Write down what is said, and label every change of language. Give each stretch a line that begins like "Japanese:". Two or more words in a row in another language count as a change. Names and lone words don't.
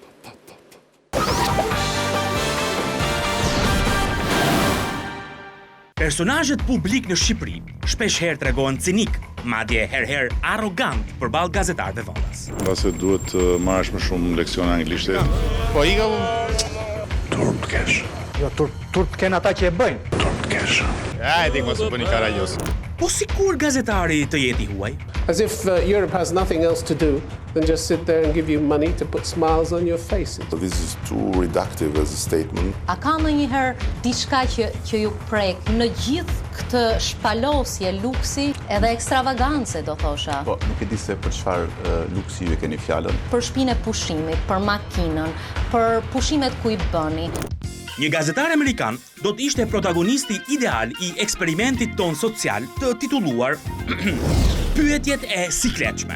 Albanian: Personazhet publik në Shqipëri shpesh herë tregohen cinik, madje herë arrogant përballë gazetarëve vonës. Mbase duhet të marrësh më shumë leksione anglisht. Po i ka turp kesh. Jo, turp ken ata që e bëjnë. Turp kesh. Ja, e di mos u bëni karajos. Po si kur gazetari të jeti huaj?
English: As if Europe has nothing else to do than just sit there and give you money to put smiles on your faces. This is too reductive as a statement.
Albanian: A ka ndonjëherë diçka që ju prek në gjithë këtë shpalosje, luksi edhe ekstravagance, do thosha? Po, nuk e di se për çfarë luksi ju e keni fjalën. Për shtëpinë e pushimit, për makinën, për pushimet ku i bëni. Një gazetar amerikan do të ishte protagonisti ideal i eksperimentit ton social të titulluar Pyetjet e sikletshme.